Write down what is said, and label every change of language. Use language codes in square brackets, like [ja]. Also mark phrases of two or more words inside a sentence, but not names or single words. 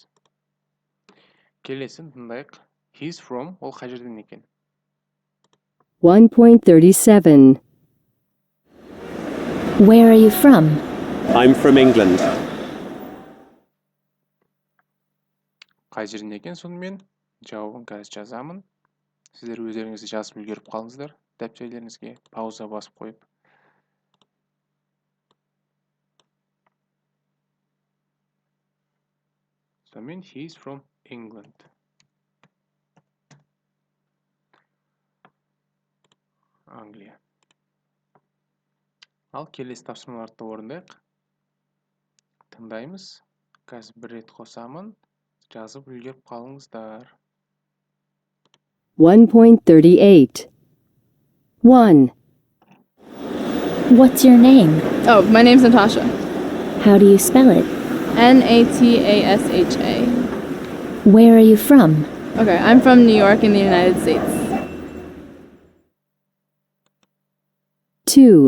[kk] Келесін тыңдайық. [en] He's from, [kk] ол қай жерден екен? 1.37. [en] Where are you from? I'm from England. [kk] Қай жерден екен сонымен? Жауабын қазір жазамын. Сіздер өздеріңізді жазып үлгеріп қалыңыздар. Дәптерлеріңізге пауза басып қойып. Сонымен [en] he's from England. [kk] Англия. Ал келесі тапсырмаларды орындайық. Тыңдаймыз. Қазір бір рет қосамын. Жазып үлгеріп қалыңыздар. 1.38. 1. [en] What's your name? Oh, my name's Natasha. How do you spell it? Natasha. Where are you from? Okay, I'm from New York in the United States. 2.